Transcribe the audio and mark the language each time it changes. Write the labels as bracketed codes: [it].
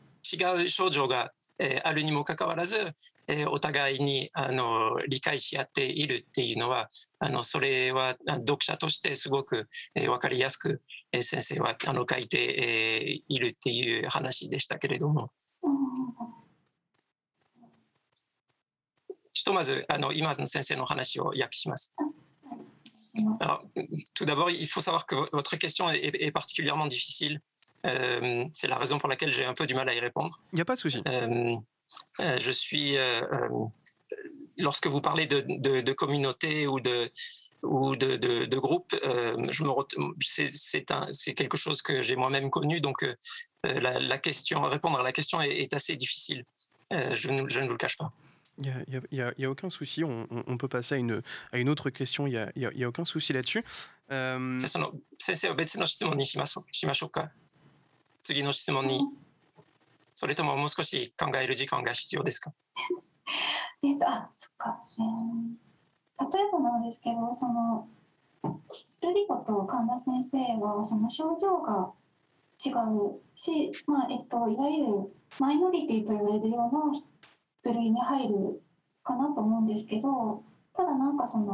[ja] 違う症状があるにもかかわらずお互いに理解し合っているっていうのはそれは読者としてすごく分かりやすく先生は書いているっていう話でしたけれども、ひとまず今の先生の話を訳します。 [fr] Alors, tout d'abord, il faut savoir que votre question est particulièrement difficile. C'est la raison pour laquelle j'ai un peu du mal à y répondre. Il n'y a pas de souci. Je suis, lorsque vous parlez de communauté ou de groupe, c'est quelque chose que j'ai moi-même connu, donc répondre à la question est assez difficile. Je ne vous le cache pas. Il y a aucun souci, on peut passer à une autre question, il y a aucun souci là-dessus. [ja] 先生は別の質問にしましょうか。次の質問に。それとももう少し考える時間が必要ですか？そっか。例えばなんですけど、ルリコと神田先生は症状が違うし、いわゆるマイノリティと言われるような部類に入るかなと思うんですけど、ただなんか